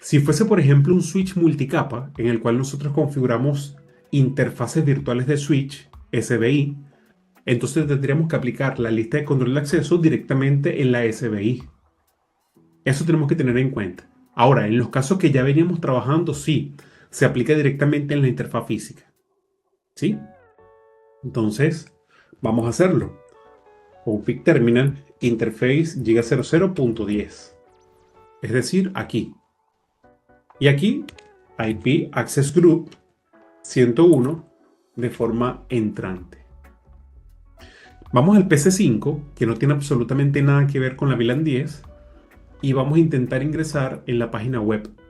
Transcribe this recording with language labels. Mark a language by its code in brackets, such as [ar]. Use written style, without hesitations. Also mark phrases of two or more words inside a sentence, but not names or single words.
[es] Si fuese, por ejemplo, un switch multicapa en el cual nosotros configuramos interfaces virtuales de switch, SBI, entonces tendríamos que aplicar la lista de control de acceso directamente en la SBI. Eso tenemos que tener en cuenta. Ahora, en los casos que ya veníamos trabajando, sí, se aplica directamente en la interfaz física. ¿Sí? Entonces, vamos a hacerlo. [en] Config terminal interface giga00.10. [es] Es decir, aquí. Y aquí, [en] IP access group [es] 101 de forma entrante. Vamos al PC5, que no tiene absolutamente nada que ver con la VLAN 10, y vamos a intentar ingresar en la página web.